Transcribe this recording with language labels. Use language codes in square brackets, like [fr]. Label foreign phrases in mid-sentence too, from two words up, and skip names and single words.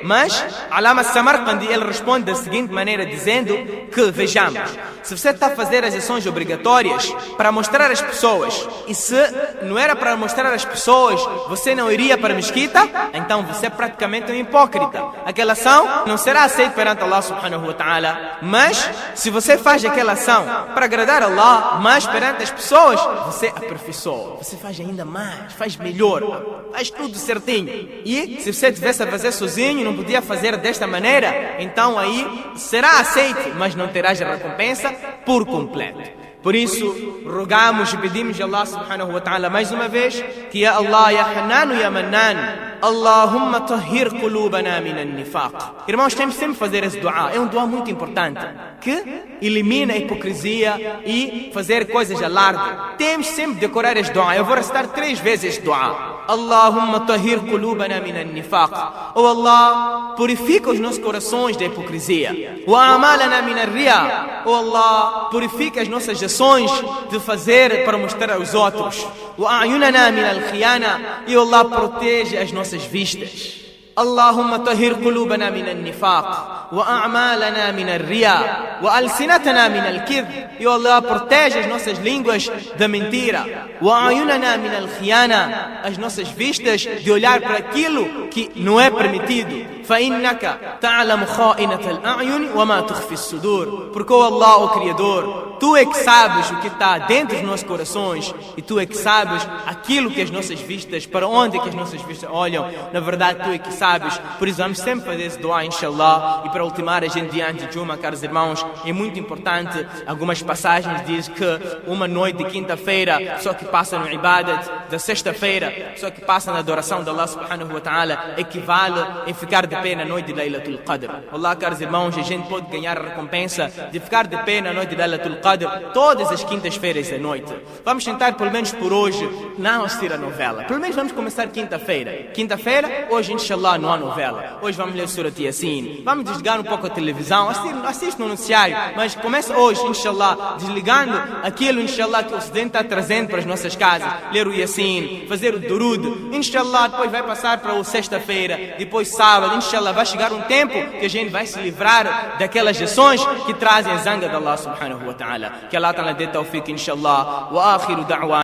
[pt] Mas, Alama Samarqandi, ele responde da seguinte maneira, dizendo que, vejamos, se você está a fazer as ações obrigatórias para mostrar às pessoas, e se não era para mostrar às pessoas, você não iria para a mesquita, então você é praticamente um hipócrita. Aquela ação não será aceita perante [ar] الله سبحانه وتعالى. [pt] Mas, se você faz aquela ação para agradar Allah, mas perante as pessoas, você aperfeiçoa, você faz ainda mais, faz melhor, faz tudo certinho. E se você tivesse a fazer sozinho, não podia fazer desta maneira, então aí será aceito, mas não terás a recompensa por completo. Por isso, rogamos e pedimos a Allah subhanahu wa ta'ala mais uma vez que [ar] يا الله، يا حنان، يا منان، اللهم طهر قلوبنا من النفاق. [pt] Irmãos, temos sempre que fazer esse dua. É um dua muito importante que elimina a hipocrisia e fazer coisas alarde. Temos sempre de decorar esse dua. Eu vou recitar 3 vezes esse dua. [ar] اللهم طهر قلوبنا من النفاق. Oh Allah, [pt] purifica os nossos corações da hipocrisia. [ar] وأعمالنا من الرياء. [pt] Oh Allah, purifica as nossas ações de fazer para mostrar aos outros. [ar] وأعيننا من الخيانة. [pt] E Allah, proteja as nossas vistas. [ar] اللهم طهر قلوبنا من النفاق وأعمالنا من الرياء وألسنتنا من الكذب. يا الله, [pt] protege as nossas línguas da mentira. [ar] وأعيننا من الخيانة, [pt] as nossas vistas de olhar para aquilo que não é permitido. [ar] فإنك تعلم خائنة الأعين وما تخفي الصدور. [pt] Porque, oh Allah, o Criador, Tu é que sabes o que está dentro dos nossos corações e Tu é que sabes aquilo que as nossas vistas, para onde é que as nossas vistas olham. Na verdade, Tu é que sabes. Por isso vamos sempre fazer esse dua, inshallah. E para ultimar a gente diante de Juma, caros irmãos, é muito importante. Algumas passagens dizem que uma noite de quinta-feira, só que passa no ibadat, da sexta-feira, só que passa na adoração de [ar] الله سبحانه وتعالى, [pt] equivale em ficar de pé na noite de Laylatul Qadr. Allah, caros irmãos, a gente pode ganhar a recompensa de ficar de pé na noite de Laylatul Qadr todas as quintas-feiras da noite. Vamos tentar, pelo menos por hoje, não assistir a novela. Pelo menos vamos começar quinta-feira. Quinta-feira, hoje, inshallah, não há novela. Hoje vamos ler Surat Yasin. Vamos desligar um pouco a televisão. Assiste no noticiário. Mas começa hoje, inshallah, desligando aquilo, inshallah, que o Ocidente está trazendo para as nossas casas. Ler o Yasin, fazer o Durud. Inshallah, depois vai passar para o sexta-feira. Depois sábado, inshallah, vai chegar um tempo que a gente vai se livrar daquelas ações que trazem a zanga de [ar] الله سبحانه وتعالى. [pt] Que Allah ta'ala dê tawfiq, inshallah. [ar] وآخر دعوا.